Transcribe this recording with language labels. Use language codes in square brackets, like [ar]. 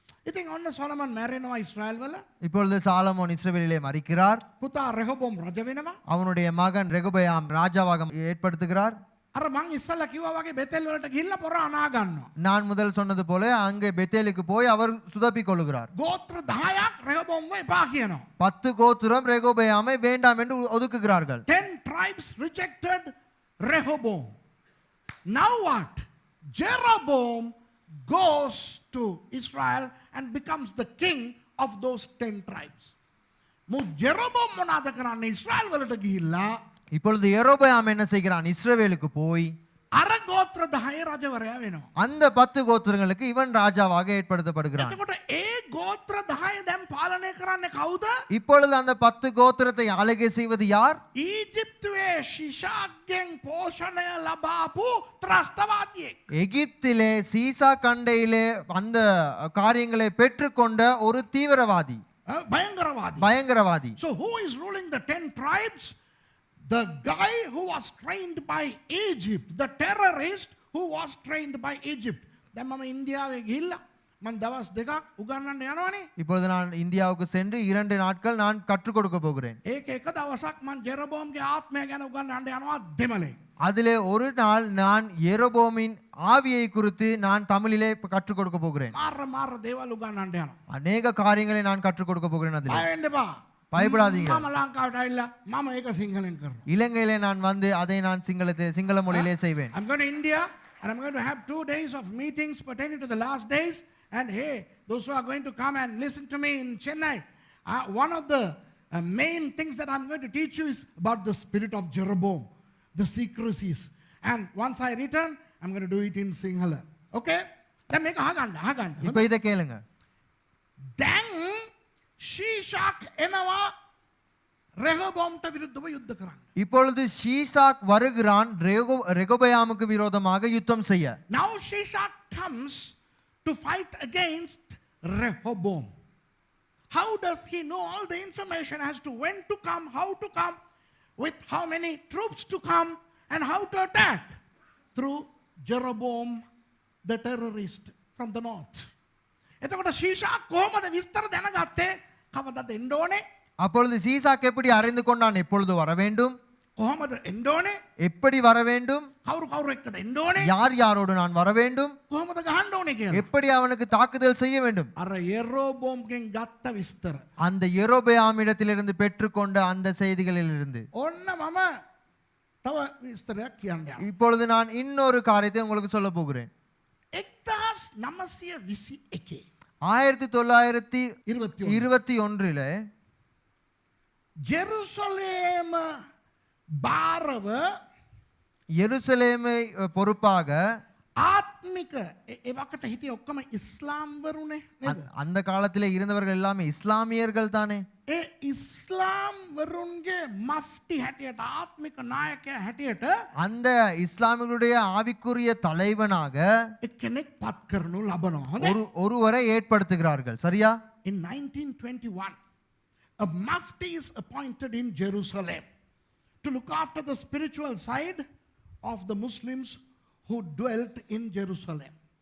[si] ඉතින් ඔන්න සොලමන් මැරෙනවා ඉස්රායල් වල. [ta] இப்பொழுது சாலமோன் இஸ்ரவேலிலே மரிக்கிறார். [si] පුතා ரெஹோபோம் රජ වෙනවා. [ta] அவனுடைய மகன் ரெகொபெயாம் ராஜாவாக ஏற்படுத்துகிறார். [si] අර මං ඉස්සල්ලා කිව්වා වගේ බෙතෙල් වලට ගිහිල්ලා පොර අනා ගන්නවා. [ta] நான் முதல் சொன்னது போல அங்கே பெத்தேலுக்கு போய் அவர் சுதப்பிக் கொள்கிறார். [si] ගෝත්‍ර 10ක් රෙහෝබෝම්ව එපා කියනවා. [ta] 10 கோத்திரம் ரெகொபெயாமை வேண்டாம் என்று ஒதுக்குகிறார்கள். [en] 10 tribes rejected Rehoboam. Now what? Jeroboam goes to Israel and becomes the king of those 10 tribes. [si] මු ජෙරොබෝම් මොනවාද කරන්නේ? ඉස්රායල් වලට ගිහිල්ලා [ta] இப்பொழுது யெரொபெயாம் என்ன செய்கிறான்? இஸ்ரவேலுக்கு போய் [si] අර ගෝත්‍ර 10 රජවරයා වෙනවා. [ta] அந்த 10 கோத்திரங்களுக்கு இவன் ராஜாவாக ஏற்படுத்தப்படுகிறான். [si] එතකොට ඒ ගෝත්‍ර 10 දැන් පාලනය කරන්නේ කවුද? [ta] இப்பொழுது அந்த 10 கோத்திரத்தை ஆளுகை செய்வது யார்? [si] ඊජිප්තුවේ ஷிஷாக்ගෙන් පෝෂණය ලබාපු ත්‍රස්තවාදියෙක්. [ta] எகிப்திலே சீசா கண்டையிலே அந்த காரியங்களை பெற்றுக்கொண்ட ஒரு தீவிரவாதி, [si] භයංකරවාදී. [ta] பயங்கரவாதி. [en] So who is ruling the 10 tribes? The guy who was trained by Egypt, the terrorist who was trained by Egypt. [si] දැන් මම ඉන්දියාවේ ගිහිල්ලා මම දවස් දෙකක් උගන්වන්න යනවනේ. [ta] இப்பொழுது நான் இந்தியாவுக்கு சென்று 2 நாட்கள் நான் கற்றுக் கொடுக்க போகிறேன். [si] ඒක එක දවසක් මම ජෙරොබෝම්ගේ ආත්මය ගැන උගන්වන්න යනවා දෙමළේ. [ta] அதிலே ஒரு நாள் நான் யெரொபோமின் ஆவியை குறித்து நான் தமிழிலே கற்றுக் கொடுக்க போகிறேன். [si] මාර දේවල් උගන්වන්න යනවා. [ta] அநேக காரியங்களை நான் கற்றுக் கொடுக்க போகிறேன். அதிலே [si] බය වෙන්න එපා. [ta] பயப்படாதீங்க. [si] මම ලංකාවට ඇවිල්ලා මම ඒක සිංහලෙන් කරනවා. [ta] இலங்கையிலே நான் வந்து அதை நான் சிங்கள மொழியிலே செய்வேன். [en] I'm going to India and I'm going to have 2 days of meetings pertaining to the last days. And hey, those who are going to come and listen to me in Chennai, one of the main things that I'm going to teach you is about the spirit of Jeroboam, the secrecies. And once I return, I'm going to do it in Sinhala. Okay? Then make a [ta] இப்போ இதை கேளுங்க. [si] දැන් Shishak එනවා ரெஹோபோம்ට විරුද්ධව යුද්ධ කරන්න. [ta] இப்பொழுது Shishak வருகிறான் ரெகொபெயாமுக்கு விரோதமாக யுத்தம் செய்ய. [en] Now Shishak comes to fight against Rehoboam. How does he know all the information as to when to come, how to come, with how many troops to come, and how to attack? Through Jeroboam, the terrorist from the north. [si] එතකොට Shishak කොහොමද විස්තර දැනගත්තේ? කවදද එන්න ඕනේ? [ta] அப்பொழுது சீசாக் எப்படி அறிந்து கொண்டான் எப்பொழுது வர வேண்டும், [si] කොහොමද එන්න ඕනේ? [ta] எப்படி வர வேண்டும், [si] කවුරු එක්කද එන්න ඕනේ? [ta] யார் யாரோடு நான் வர வேண்டும், [si] කොහොමද ගහන්න ඕනේ කියලා. [ta] எப்படி அவனுக்கு தாக்குதல் செய்ய வேண்டும். [si] අර යෙරෝබෝම්ගෙන් ගත්ත විස්තර. [ta] அந்த யெரொபெயாமிடத்திலிருந்து பெற்றுக்கொண்ட அந்த செய்திகளிலிருந்து [si] ඔන්න මම තව විස්තරයක් කියන්න යනවා. [ta] இப்பொழுது நான் இன்னொரு காரியத்தை உங்களுக்கு சொல்ல போகிறேன். 1921 1921 [si] ජෙරුසලේම භාරව [ta] எருசலேமை பொறுப்பாக [si] ආත්මික එවකට හිටිය ඔක්කොම ඉස්ලාම්වරුනේ නේද? [ta] அந்த காலத்திலே இருந்தவர்கள் எல்லாமே இஸ்லாமியர்கள் தானே. [si] ඒ ඉස්ලාම් වරුන්ගේ මෆ්ටි හැටියට ආත්මික නායකයා හැටියට [ta] அந்த இஸ்லாமியர்களுடைய ஆவிக்குரிய தலைவனாக [si] එක්කෙනෙක් පත් කරනු ලබනවා. හොඳයි. [ta] ஒருவரை ஏற்படுத்துகிறார்கள். சரியா? [en] In 1921, a mufti is appointed in Jerusalem to look after the spiritual side of the Muslims who dwelt in Jerusalem.